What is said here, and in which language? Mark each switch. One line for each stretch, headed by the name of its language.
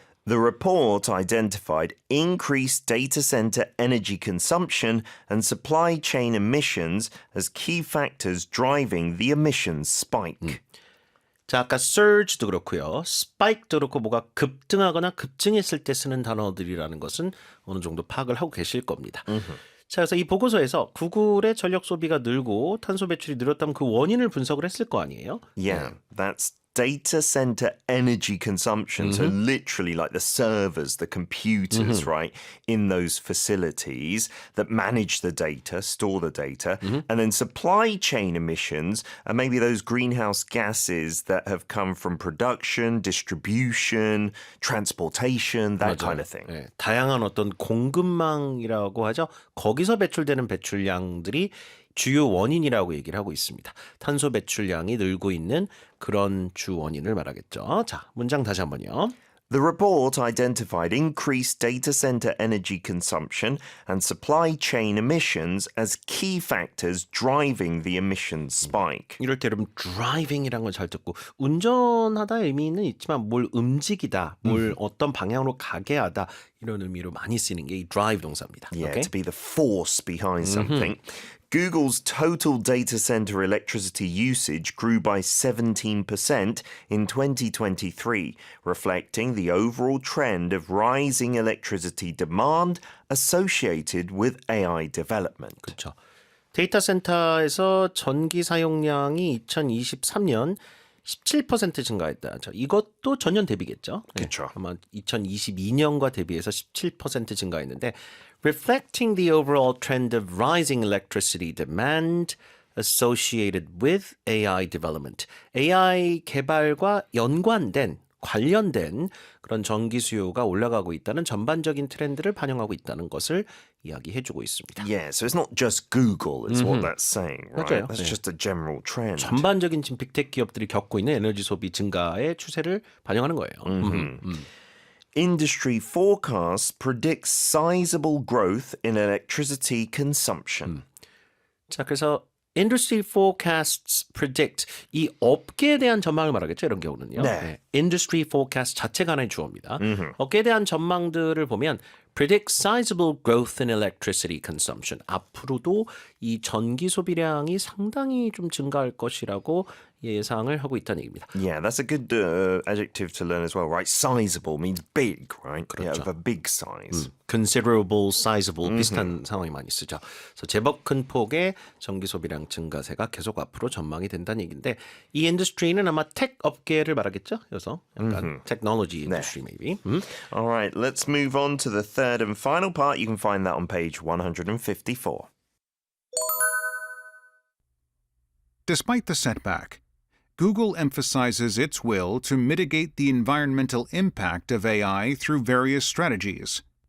English: The report identified increased data center energy consumption and supply chain emissions as key factors driving the emissions spike.
Korean: 자, 아까 surge도 그렇고요. spike도 그렇고 뭐가 급등하거나 급증했을 때 쓰는 단어들이라는 것은 어느 정도 파악을 하고 계실 겁니다. 자, 그래서 이 보고서에서 구글의 전력 소비가 늘고 탄소 배출이 늘었다면 그 원인을 분석을 했을 거 아니에요?
English: Yeah, that's data center energy consumption. So literally like the servers, the computers, right, in those facilities that manage the data, store the data. And then supply chain emissions are maybe those greenhouse gases that have come from production, distribution, transportation, that kind of thing.
Korean: 네, 다양한 어떤 공급망이라고 하죠. 거기서 배출되는 배출량들이 주요 원인이라고 얘기를 하고 있습니다. 탄소 배출량이 늘고 있는 그런 주 원인을 말하겠죠. 자, 문장 다시 한번요.
English: The report identified increased data center energy consumption and supply chain emissions as key factors driving the emissions spike.
Korean: 이럴 때 여러분 driving이라는 걸 잘 듣고 운전하다 의미는 있지만 뭘 움직이다, 뭘 어떤 방향으로 가게 하다 이런 의미로 많이 쓰이는 게 이 drive 동사입니다.
English: Yeah,
Korean: 오케이?
English: to be the force behind something. Google's total data center electricity usage grew by 17% in 2023, reflecting the overall trend of rising electricity demand associated with AI development.
Korean: 그렇죠. 데이터 센터에서 전기 사용량이 2023년 17% 증가했다. 자, 이것도 전년 대비겠죠. 그렇죠. 아마 2022년과 대비해서 17% 증가했는데
English: reflecting the overall trend of rising electricity demand associated with AI development.
Korean: AI 개발과 연관된 관련된 그런 전기 수요가 올라가고 있다는 전반적인 트렌드를 반영하고 있다는 것을 이야기해주고 있습니다.
English: Yeah, so it's not just Google, is what that's saying, right?
Korean: 맞아요.
English: That's
Korean: 네.
English: just a general trend.
Korean: 전반적인 지금 빅테크 기업들이 겪고 있는 에너지 소비 증가의 추세를 반영하는 거예요.
English: Industry forecasts predict sizable growth in electricity consumption.
Korean: 자, 그래서
English: industry forecasts predict
Korean: 이 업계에 대한 전망을 말하겠죠. 이런 경우는요. 네. industry forecast 자체가 하나의 주어입니다. 업계에 대한 전망들을 보면
English: predict sizable growth in electricity consumption.
Korean: 앞으로도 이 전기 소비량이 상당히 좀 증가할 것이라고 예상을 하고 있다는 얘기입니다.
English: Yeah, that's a good adjective to learn as well, right? Sizable means big, right? Yeah, of a big size.
Korean: considerable, sizable 비슷한 상황이 많이 쓰죠. 그래서 제법 큰 폭의 전기 소비량 증가세가 계속 앞으로 전망이 된다는 얘기인데 이 인더스트리는 아마 텍 업계를 말하겠죠. 그래서 약간
English: technology industry maybe. All right, let's move on to the third and final part. You can find that on page 154. Despite the setback, Google emphasizes its will to mitigate the environmental impact of AI through various strategies.